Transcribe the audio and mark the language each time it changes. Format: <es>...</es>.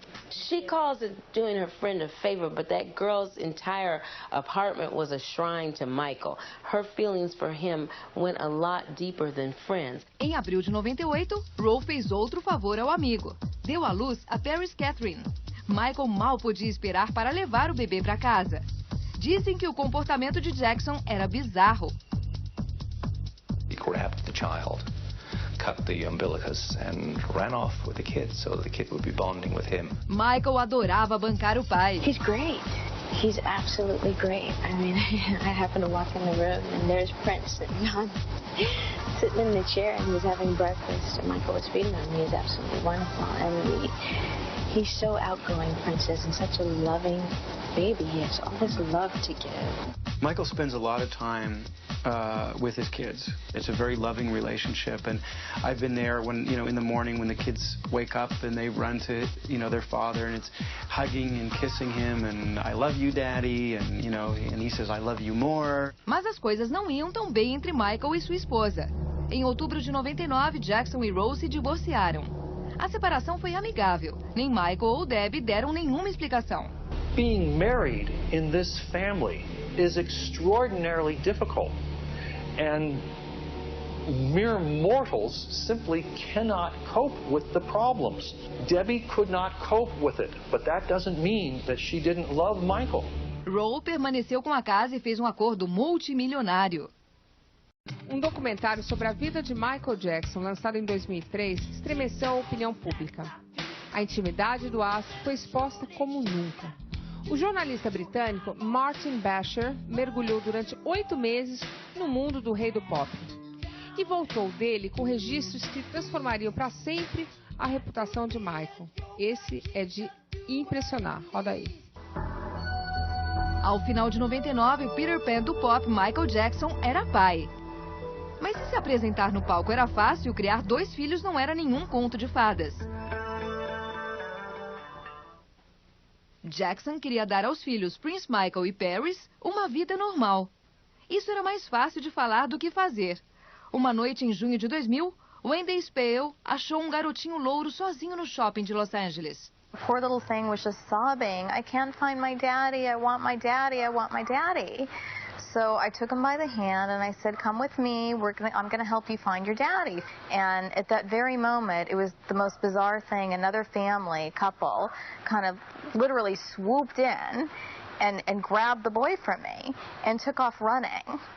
<en>She calls it doing her friend a favor, but that girl's entire apartment was a shrine to Michael. Her feelings for him went a lot deeper than friends.</en> <pt>Em abril de 98, Rowe fez outro favor ao amigo. Deu à luz a Paris Catherine. Michael mal podia esperar para levar o bebê para casa. Dizem que o comportamento de Jackson era bizarro.</pt> <en>He grabbed the child, cut the umbilicus and ran off with the kid so that the kid would be bonding with him.</en> <pt>Michael adorava bancar o pai.</pt> <en>He's great. He's absolutely great. I mean, I happened to walk in the room and there's Prince sitting in the chair and he was having breakfast and Michael was feeding him. He was absolutely wonderful. And he's so outgoing, Prince is, and such a loving baby. He has all this love to give. Michael spends a lot of time with his kids. It's a very loving relationship, and I've been there when, in the morning when the kids wake up and they run to, their father, and it's hugging and kissing him, and I love you, Daddy, and, and he says, I love you more.</en> <pt>Mas as coisas não iam tão bem entre Michael e sua esposa. Em outubro de 99, Jackson e Rose se divorciaram. A separação foi amigável. Nem Michael ou Debbie deram nenhuma explicação.</pt> <en>Being married in this family is extraordinarily difficult. And mere mortals simply cannot cope with the problems. Debbie could not cope with it, but that doesn't mean that she didn't love Michael.</en> <pt>Rowe permaneceu com a casa e fez um acordo multimilionário. Um documentário sobre a vida de Michael Jackson, lançado em 2003, estremeceu a opinião pública. A intimidade do astro foi exposta como nunca. O jornalista britânico Martin Basher mergulhou durante 8 meses no mundo do rei do pop. E voltou dele com registros que transformariam para sempre a reputação de Michael. Esse é de impressionar. Roda aí. Ao final de 99, o Peter Pan do pop, Michael Jackson, era pai. Mas se apresentar no palco era fácil, criar 2 filhos não era nenhum conto de fadas. Jackson queria dar aos filhos Prince Michael e Paris uma vida normal. Isso era mais fácil de falar do que fazer. Uma noite em junho de 2000, Wendy Spale achou um garotinho louro sozinho no shopping de Los Angeles.</pt> <en>The poor little thing was just sobbing, I can't find my daddy, I want my daddy, I want my daddy. So I took him by the hand and I said, come with me, I'm going to help you find your daddy. And at that very moment, it was the most bizarre thing. Another family, couple, kind of literally swooped in and grabbed the boy from me and took off running.</en>